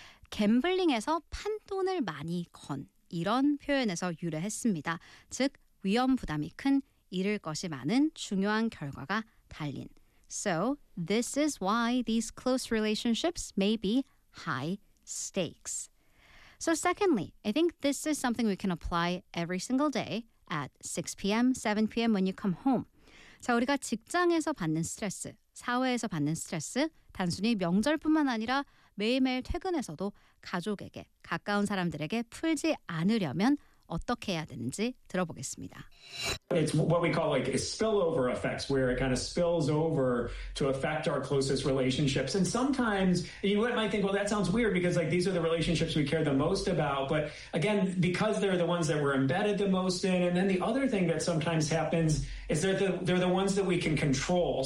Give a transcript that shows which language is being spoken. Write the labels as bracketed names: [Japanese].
[Korean] 갬블링에서 판돈을 많이 건 이런 표현에서 유래했습니다. 즉, 위험 부담이 큰, 잃을 것이 많은 중요한 결과가 달린. [English] So, this is why these close relationships may be high stakes. So secondly, I think this is something we can apply every single day at 6 p.m., 7 p.m. when you come home. [Korean] 자, 우리가 직장에서 받는 스트레스, 사회에서 받는 스트레스, 단순히 명절뿐만 아니라 매일매일 퇴근해서도 가족에게, 가까운 사람들에게 풀지 않으려면 어떻게 해야 되는지 들어보겠습니다. [English] It's what we call like spillover effects, where it kind of spills over to affect our closest relationships. And sometimes you might think, well, that sounds weird because like these are the relationships we care the most about. But again, because they're the ones that we're embedded the most in. And then the other thing that sometimes happens is they're the ones that we can control.